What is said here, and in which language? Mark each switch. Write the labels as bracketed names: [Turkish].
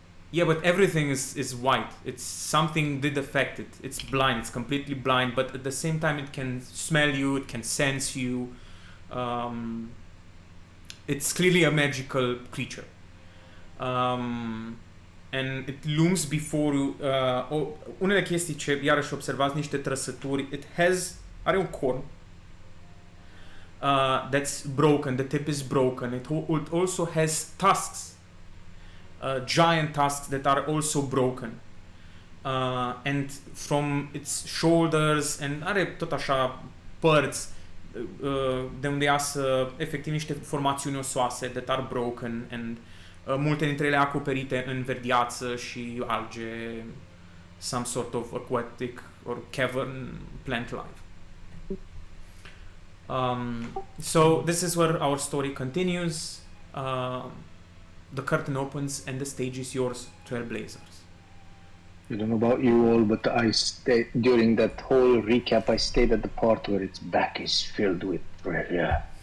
[English] yeah, but everything is white. It's something did affect it. It's blind. It's completely blind, but at the same time, it can smell you. It can sense you. It's clearly a magical creature, and it looms before you. [Romanian] Unele chestii ce iarăși observați niște trăsături. Are un corn [English] that's broken. The tip is broken. It also has tusks. Giant tusks that are also broken, and from its shoulders, and are [Romanian] tot așa părți de unde iasă efectiv niște formațiuni osoase [English] that are broken, and [Romanian] multe dintre ele acoperite în verdeață și alge, [English] some sort of aquatic or cavern plant life. So this is where our story continues. The curtain opens and the stage is yours, Trailblazers. I don't know about you all, but I stayed during that whole recap. I stayed at the part where its back is filled with treasure.